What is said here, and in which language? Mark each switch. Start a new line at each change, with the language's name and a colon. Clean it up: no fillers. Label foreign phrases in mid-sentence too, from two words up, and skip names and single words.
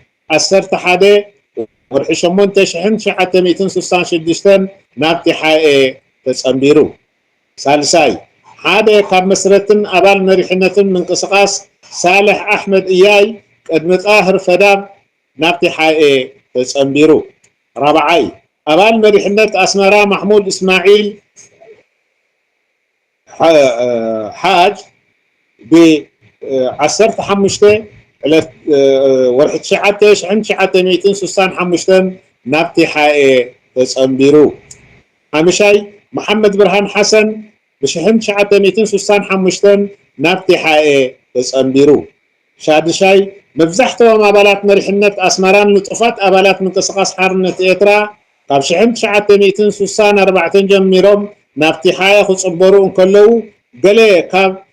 Tigrinya: 11/8/1966 ናብቲ ሓየ ተፀምቢሩ ሳልሳይ ሓደ ካብ መስረትን ኣባል መሪሕነትን ምንቅስቃስ ሳልሕ ኣሕመድ እያይ ቅድሚ ጣህር ፈዳብ ናብቲ ሓየ ተፀምቢሩ ራብዓይ ኣባል መሪሕነት ኣስመራ ማሕሙድ እስማዒል ሓጅ ب15 ወርሒ 1965 ናብቲ ሓየ ተፀምቢሩ ሓምሻይ محمد برهان حسن ب1965 ናብቲ ሓየ ተፀምቢሩ ሻድሻይ መብዛሕትኦም ኣባላት መሪሕነት ኣስመራን ንጡፋት ኣባላት ምንቅስቃስ ሓርነት ኤርትራ ካብ 1964 ጀሚሮም ናብቲ ሓየ ክፅበሩ እንከለዉ ገለ ካብ